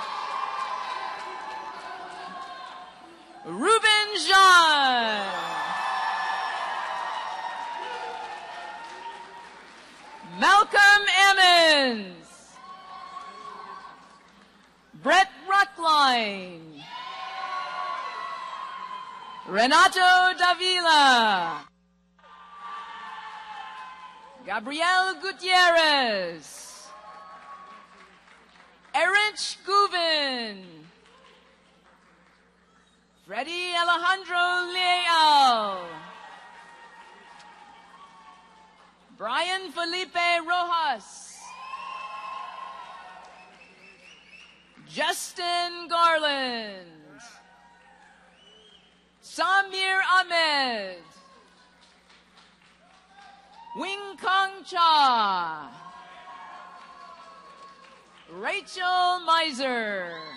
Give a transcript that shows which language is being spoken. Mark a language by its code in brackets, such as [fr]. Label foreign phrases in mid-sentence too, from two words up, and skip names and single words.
[en] Ruben Jean. Malcolm Emmons. Brett Ruckline. Renato Davila. Gabriel Gutierrez. Erich Guven. Freddie Alejandro Leal. Brian Felipe Rojas. Justin Garland. Samir Ahmed. Wing Kong Cha. Rachel Miser.